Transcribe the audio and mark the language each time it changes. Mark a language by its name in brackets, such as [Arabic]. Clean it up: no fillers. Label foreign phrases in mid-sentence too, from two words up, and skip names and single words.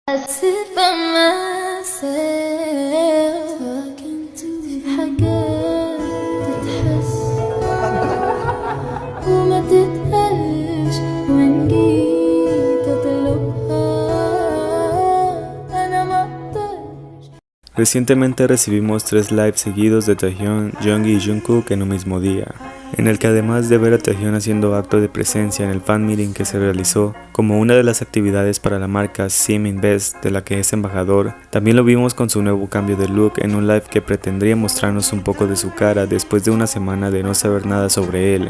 [English] sit by myself [Arabic] في حاجات تتحس وما تتقالش وإن جيت أطلبها أنا مقدرش. [Spanish] Recientemente recibimos 3 lives seguidos de Taehyun, Jeonggi y Jungkook en un mismo día, en el que además de ver a Taehyun haciendo acto de presencia en el [English] fan meeting [Spanish] que se realizó como una de las actividades para la marca Sim Invest de la que es embajador, también lo vimos con su nuevo cambio de look en un live que pretendría mostrarnos un poco de su cara después de una semana de no saber nada sobre él.